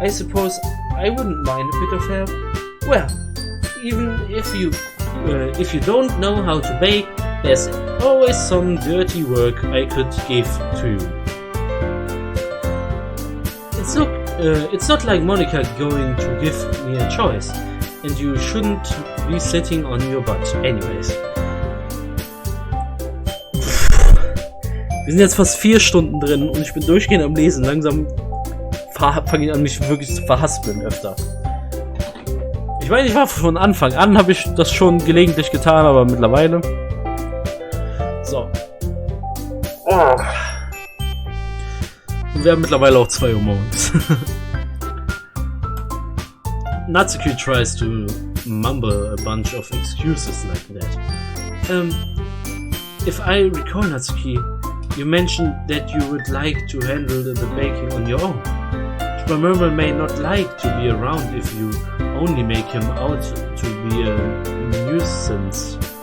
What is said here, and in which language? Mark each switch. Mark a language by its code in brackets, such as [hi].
[en] I suppose I wouldn't mind a bit of help. Well, even if you don't know how to bake, there's always some dirty work I could give to you. It's not like Monica going to give me a choice, and you shouldn't be sitting on your butt anyways. [de] Wir sind jetzt fast 4 Stunden drin und ich bin durchgehend am Lesen. Langsam fange ich an, mich wirklich zu verhaspeln öfter. Ich meine, ich war von Anfang an, habe ich das schon gelegentlich getan, aber mittlerweile... So. Oh. Und wir haben mittlerweile auch 2 Uhr morgens. [en] Natsuki tries to mumble a bunch of excuses like that. If I recall, Natsuki, you mentioned that you would like to handle the baking on your own. Schwammermer may not like to be around if you only make him out to be a nuisance.